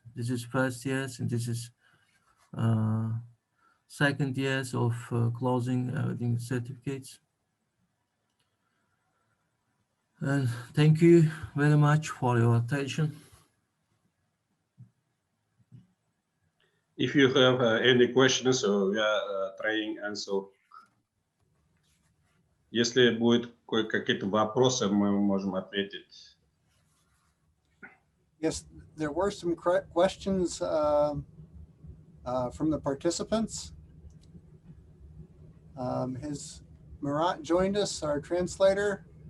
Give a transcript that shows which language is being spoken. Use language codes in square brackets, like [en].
[en] This is first years, and this is second years of closing awarding certificates. And thank you very much for your attention. If you have any questions, so we are trying answer. [ru] Если будет какие-то вопросы, мы можем ответить. [en] Yes, there were some questions from the participants? Has Murat joined us, our translator?